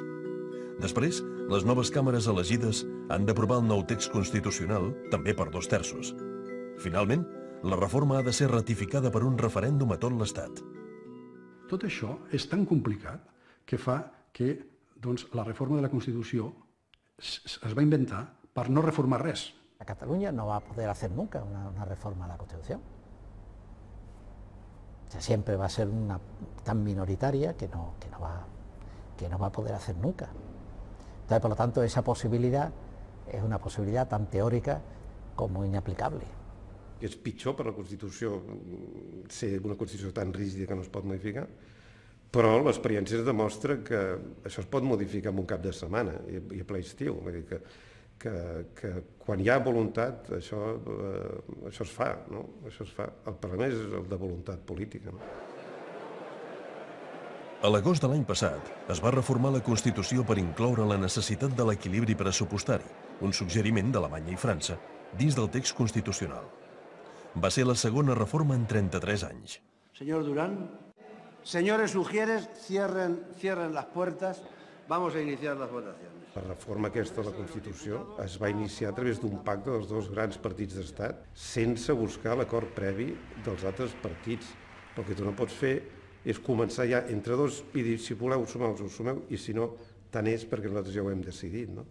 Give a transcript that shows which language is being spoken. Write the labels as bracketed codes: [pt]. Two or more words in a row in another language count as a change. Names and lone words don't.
[ca] Després, les noves càmeres elegides han d'aprovar el nou text constitucional, també per 2/3. Finalment, la reforma ha de ser ratificada per un referèndum a tot l'Estat. Tot això és tan complicat que fa que la reforma de la Constitució es va inventar per no reformar res. [es] Cataluña no va a poder hacer nunca una reforma de la Constitución. O sea, siempre va a ser tan minoritaria que no va a poder hacer nunca. Entonces, por lo tanto, esa posibilidad [ca] és una possibilitat tan teòrica com inaplicable. És pitjor per la Constitució ser una Constitució tan rígida que no es pot modificar, Però l'experiència ens demostra que això es pot modificar en un cap de setmana i a ple estiu. Vull dir que quan hi ha voluntat això es fa, no? Això es fa. El Parlament és el de voluntat política, no? A l'agost de l'any passat es va reformar la Constitució per incloure la necessitat de l'equilibri pressupostari, un suggeriment d'Alemanya i França, dins del text constitucional. Va ser la segona reforma en 33 anys. [es] Señor Durán, señores Ujieres, cierren las puertas. Vamos a iniciar las votaciones. [ca] La reforma aquesta de la Constitució es va iniciar a través d'un pacte dels dos grans partits d'estat sense buscar l'acord previ dels altres partits. El que tu no pots fer és començar ja entre dos i dir si voleu sumeu, us sumeu, i si no, tant és perquè nosaltres ja ho hem decidit, no?